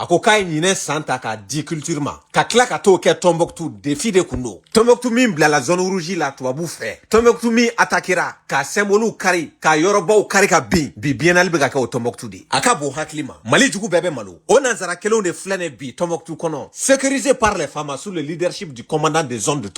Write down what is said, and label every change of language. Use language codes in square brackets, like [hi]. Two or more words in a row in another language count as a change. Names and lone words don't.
[bm] ko k'a ye ɲinɛ san ta k'a di culture ma ka tila ka t'o kɛ Tombouctou défi de kun don Tombouctou min bilala [fr] zone rouge [bm] la tubabu fɛ Tombouctou min attaquera ka symbole kari ka yɔrɔbaw kari ka bin bi biennale bɛ ka kɛ o Tombouctou de a ka bon hakili ma Mali jugu bɛɛ bɛ malo o nanzara kelenw de filɛ ne bi Tombouctou kɔnɔ [fr] sécurisé par les femmes sous le leadership du commandant des zones de